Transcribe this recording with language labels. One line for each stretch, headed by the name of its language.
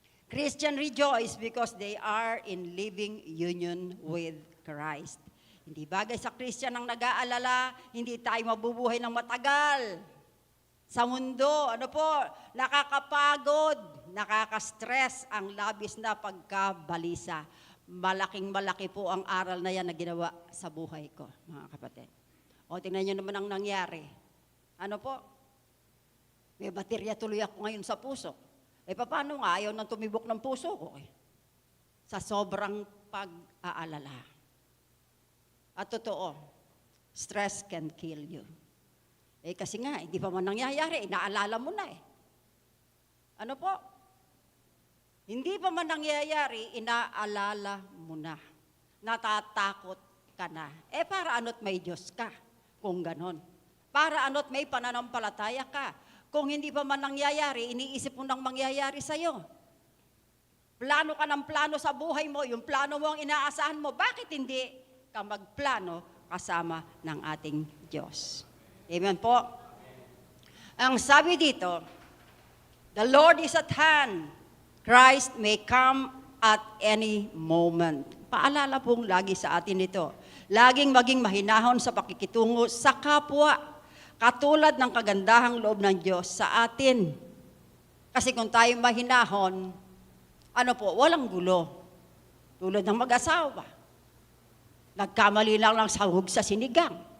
English: Christian rejoice because they are in living union with Christ.
Filipino: Hindi bagay sa Christian ang nag-aalala, hindi tayo mabubuhay ng matagal. Sa mundo, nakakapagod, nakaka-stress ang labis na pagkabalisa. Malaking-malaki po ang aral na yan na ginawa sa buhay ko, mga kapatid. O, tingnan nyo naman ang nangyari. May baterya tuloy ako ngayon sa puso. Paano nga ayaw nang tumibok ng puso ko? Sa sobrang pag-aalala. At totoo,
English: stress can kill you.
Filipino: Kasi nga, hindi pa man nangyayari, inaalala mo na . Hindi pa man nangyayari, inaalala mo na. Natatakot ka na. Para ano't may Diyos ka, kung ganon. Para ano't may pananampalataya ka. Kung hindi pa man nangyayari, iniisip mo nang mangyayari sa'yo. Plano ka ng plano sa buhay mo, yung plano mo ang inaasahan mo, bakit hindi ka magplano kasama ng ating Diyos? Amen po. Ang sabi dito,
English: the Lord is at hand. Christ may come at any moment.
Filipino: Paalala pong lagi sa atin ito. Laging maging mahinahon sa pakikitungo sa kapwa. Katulad ng kagandahang loob ng Diyos sa atin. Kasi kung tayo mahinahon, walang gulo. Tulad ng mag-asawa. Nagkamali lang sahog sa sinigang.